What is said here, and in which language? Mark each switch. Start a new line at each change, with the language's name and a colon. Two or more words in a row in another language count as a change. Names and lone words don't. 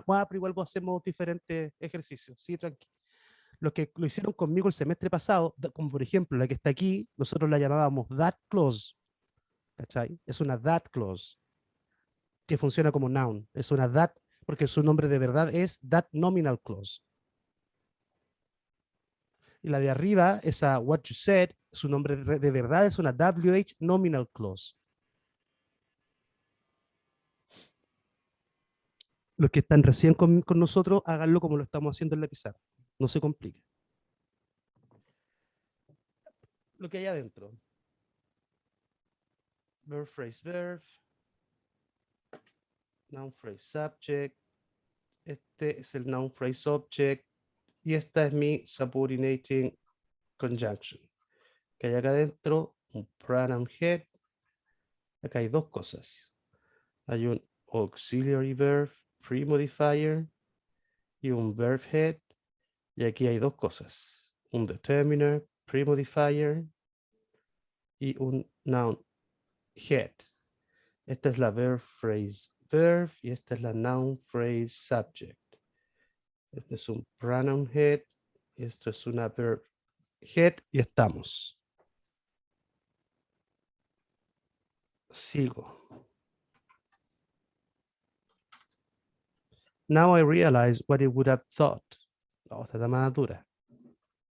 Spanish: Pero igual hacemos diferentes ejercicios, sí, tranqui. Los que lo hicieron conmigo el semestre pasado, como por ejemplo la que está aquí, nosotros la llamábamos
English: that clause,
Spanish: ¿cachai? Es una
English: that clause
Spanish: que funciona como noun. Es una that, porque su nombre de verdad es
English: that nominal clause.
Spanish: Y la de arriba, esa
English: what you said,
Spanish: su nombre de verdad es una
English: WH nominal clause.
Spanish: Los que están recién con nosotros, háganlo como lo estamos haciendo en la pizarra. No se complique. Lo que hay adentro.
English: Verb, phrase, verb. Noun, phrase, subject.
Spanish: Este es el
English: noun, phrase, object.
Spanish: Y esta es mi
English: subordinating conjunction.
Spanish: Que hay acá adentro un
English: pronoun head.
Spanish: Acá hay dos cosas. Hay un
English: auxiliary verb, pre-modifier
Spanish: y un
English: verb head.
Spanish: Y aquí hay dos cosas. Un
English: determiner, pre-modifier
Spanish: y un
English: noun head.
Spanish: Esta es la
English: verb phrase verb
Spanish: y esta es la
English: noun phrase subject.
Spanish: Este es un
English: pronoun head
Spanish: y esto es una
English: verb head
Spanish: y estamos. Sigo.
English: Now I realize what it would have thought.
Spanish: La otra está más dura.